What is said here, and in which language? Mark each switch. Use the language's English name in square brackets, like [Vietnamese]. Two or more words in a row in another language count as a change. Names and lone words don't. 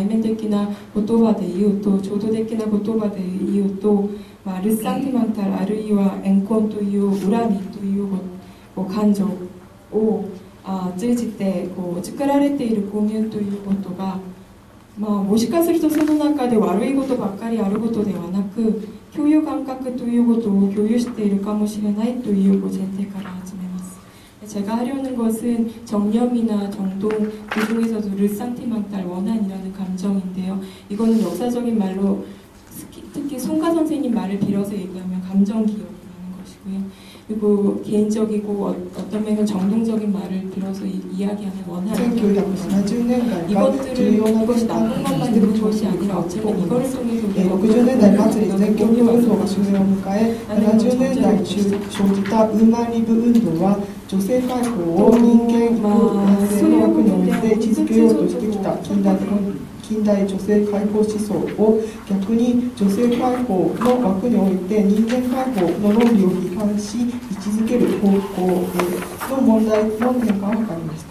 [Japanese] 面的な言葉で言うと、浄土的な言葉で言うと、ルッサンティマンタルあるいは怨恨という恨みという感情を通じて作られている公民ということが、もしかするとその中で悪いことばっかりあることではなく、共有感覚ということを共有しているかもしれないという前提から始めます。 [Korean] 제가 하려는 것은 정념이나 정동 그 중에서도 르상티망탈 원한이라는 감정인데요. 이거는 역사적인 말로 특히 송가 선생님 말을 빌어서 얘기하면 감정기억이라는 것이고요. 그리고 개인적이고 어떤 면은 정동적인 말을 빌어서 이야기하는 원한이라는 것입니다. 이것이 나쁜 것만 있는 것이 아니라 어쩌면 이거를 통해서 우리가 [Japanese] 60 年代末に全共闘運動が終焉を迎え、70年代中生じたウーマンリブ運動は女性解放を人間男性の枠において位置づけようとしてきた近代女性解放思想を逆に女性解放の枠において人間解放の論理を批判し位置づける方向の問題の転換を図りました。